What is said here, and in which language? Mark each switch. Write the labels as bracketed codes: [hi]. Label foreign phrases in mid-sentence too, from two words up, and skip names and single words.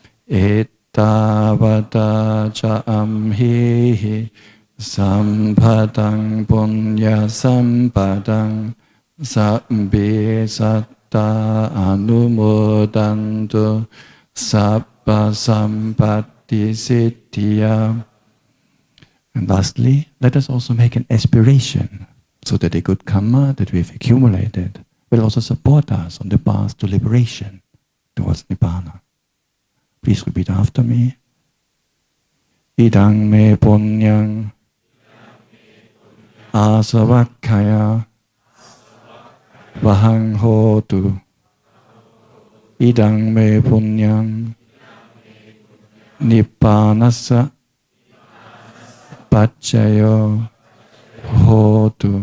[pi] Ettavata ca amhihi sampadang punya sampadang sabbe satta anumodantu sabba sampatti siddhya. [en] And lastly, let us also make an aspiration so that the good karma that we have accumulated will also support us on the path to liberation towards Nibbana. Please repeat after me. [pi] Idang me punyang asavakkaya vahang hotu. Idang me punyang nibbanassa paccaya hotu.